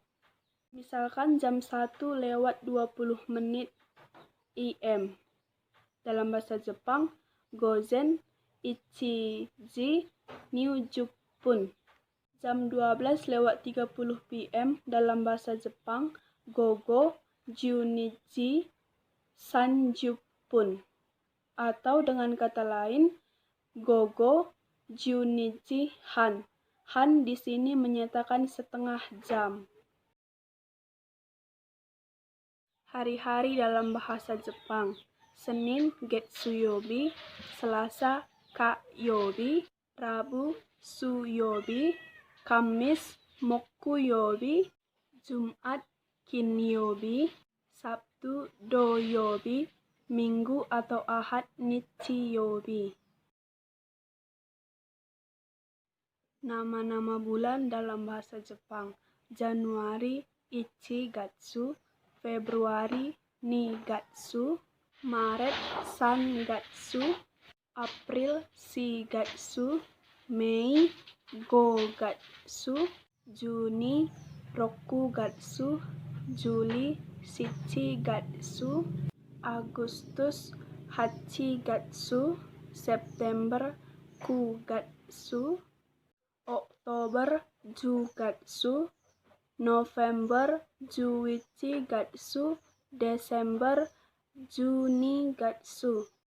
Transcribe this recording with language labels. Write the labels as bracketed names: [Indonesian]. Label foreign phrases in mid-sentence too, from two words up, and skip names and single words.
[Indonesian] Misalkan jam 1 lewat 20 menit AM. Dalam bahasa Jepang, [Japanese] 午前一時二十分. [Indonesian] Jam 12 lewat 30 PM dalam bahasa Jepang, [Japanese] 午後十二時三十分. [Indonesian] Atau dengan kata lain, [Japanese] 午後十二時半. [Indonesian] Han di sini menyatakan setengah jam. Hari-hari dalam bahasa Jepang. Senin getsuyobi, Selasa kayobi, Rabu suyobi, Kamis mokuyobi, Jumat kinyobi, Sabtu doyobi, Minggu atau Ahad nichiyobi. Nama-nama bulan dalam bahasa Jepang. Januari ichigatsu, Februari nigatsu, Maret sangatsu, April shigatsu, Mei gogatsu, Juni rokugatsu, Juli shichigatsu, Agustus Hachigatsu, September Kugatsu, Oktober Jugatsu, November Juichigatsu, Desember Junigatsu.